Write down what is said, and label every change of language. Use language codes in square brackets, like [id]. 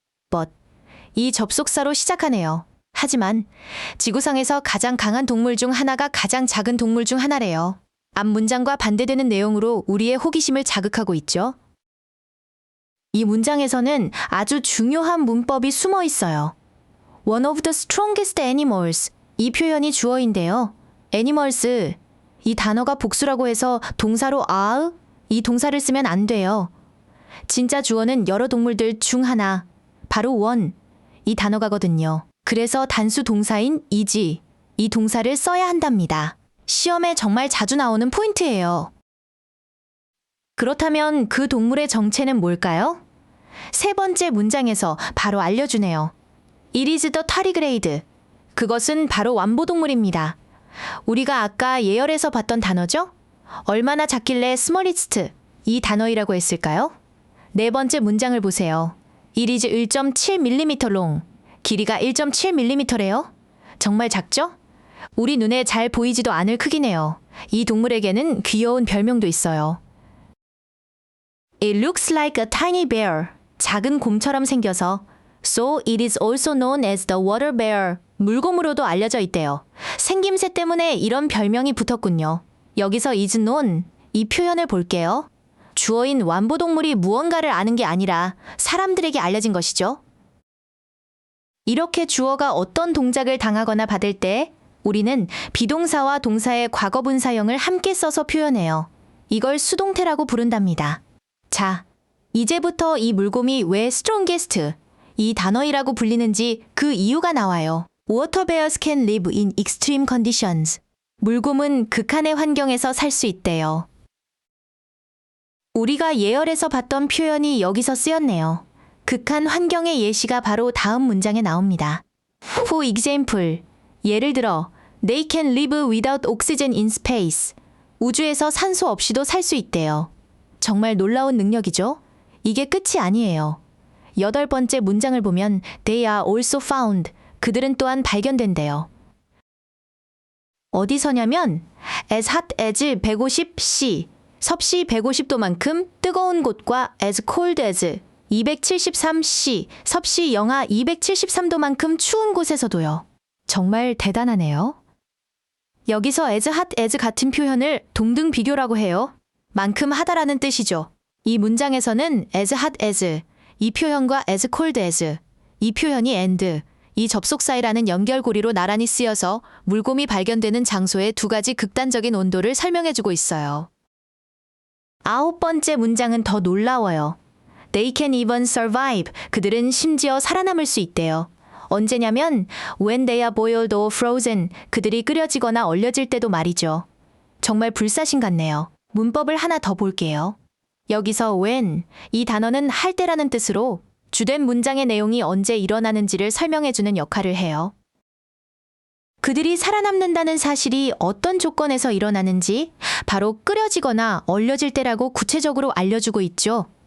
[en] But, [ko] 이 접속사로 시작하네요. 하지만 지구상에서 가장 강한 동물 중 하나가 가장 작은 동물 중 하나래요. 앞 문장과 반대되는 내용으로 우리의 호기심을 자극하고 있죠. 이 문장에서는 아주 중요한 문법이 숨어 있어요. [en] One of the strongest animals, [ko] 이 표현이 주어인데요. animals, 이 단어가 복수라고 해서 동사로 are, 이 동사를 쓰면 안 돼요. 진짜 주어는 여러 동물들 중 하나, 바로 one, 이 단어가거든요. 그래서 단수 동사인 is, 이 동사를 써야 한답니다. 시험에 정말 자주 나오는 포인트예요. 그렇다면 그 동물의 정체는 뭘까요? 세 번째 문장에서 바로 알려주네요. [en] It is the tardigrade. [ko] 그것은 바로 완보동물입니다. 우리가 아까 예열에서 봤던 단어죠? 얼마나 작길래 smallest, 이 단어이라고 했을까요? 네 번째 문장을 보세요. [en] It is 1.7mm long. [ko] 길이가 1.7mm래요? 정말 작죠? 우리 눈에 잘 보이지도 않을 크기네요. 이 동물에게는 귀여운 별명도 있어요. [en] It looks like a tiny bear. [ko] 작은 곰처럼 생겨서 [en] So it is also known as the water bear. [ko] 물곰으로도 알려져 있대요. 생김새 때문에 이런 별명이 붙었군요. 여기서 is known, 이 표현을 볼게요. 주어인 완보동물이 무언가를 아는 게 아니라 사람들에게 알려진 것이죠. 이렇게 주어가 어떤 동작을 당하거나 받을 때 우리는 비동사와 동사의 과거분사형을 함께 써서 표현해요. 이걸 수동태라고 부른답니다. 자, 이제부터 이 물곰이 왜 strongest, 이 단어이라고 불리는지 그 이유가 나와요. [en] Water bears can live in extreme conditions. [ko] 물곰은 극한의 환경에서 살 수 있대요. 우리가 예열에서 봤던 표현이 여기서 쓰였네요. 극한 환경의 예시가 바로 다음 문장에 나옵니다. [en] For example, [ko] 예를 들어 [en] They can live without oxygen in space. [ko] 우주에서 산소 없이도 살 수 있대요. 정말 놀라운 능력이죠? 이게 끝이 아니에요. 8번째 문장을 보면 [en] They are also found. [ko] 그들은 또한 발견된대요. 어디서냐면 [en] as hot as 150C, [ko] 섭씨 150도만큼 뜨거운 곳과 [en] as cold as 273C, [ko] 섭씨 영하 273도만큼 추운 곳에서도요. 정말 대단하네요. 여기서 as hot as 같은 표현을 동등 비교라고 해요. 만큼 하다라는 뜻이죠. 이 문장에서는 as hot as, 이 표현과 as cold as, 이 표현이 and, 이 접속사이라는 연결고리로 나란히 쓰여서 물곰이 발견되는 장소의 두 가지 극단적인 온도를 설명해주고 있어요. 9번째 문장은 더 놀라워요. [en] They can even survive. [ko] 그들은 심지어 살아남을 수 있대요. 언제냐면 [en] when they are boiled or frozen. [ko] 그들이 끓여지거나 얼려질 때도 말이죠. 정말 불사신 같네요. 문법을 하나 더 볼게요. 여기서 when, 이 단어는 할 때라는 뜻으로 주된 문장의 내용이 언제 일어나는지를 설명해주는 역할을 해요. 그들이 살아남는다는 사실이 어떤 조건에서 일어나는지 바로 끓여지거나 얼려질 때라고 구체적으로 알려주고 있죠.